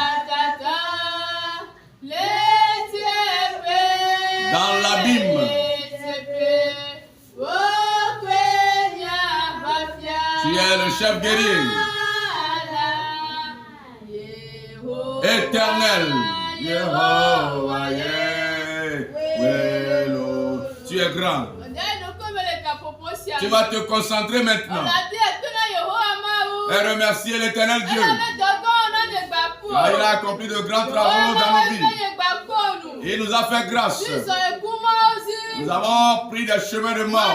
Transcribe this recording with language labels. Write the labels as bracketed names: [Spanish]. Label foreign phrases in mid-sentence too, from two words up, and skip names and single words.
[French] Dans l'abîme. Tu es le chef guerrier. Éternel. [Ewe] Yehowa ye, welo. [French] Tu es grand. Tu vas te concentrer maintenant et remercier l'Éternel Dieu. Car il a accompli de grands travaux dans nos vies. Il nous a fait grâce. Nous avons pris des chemins de mort.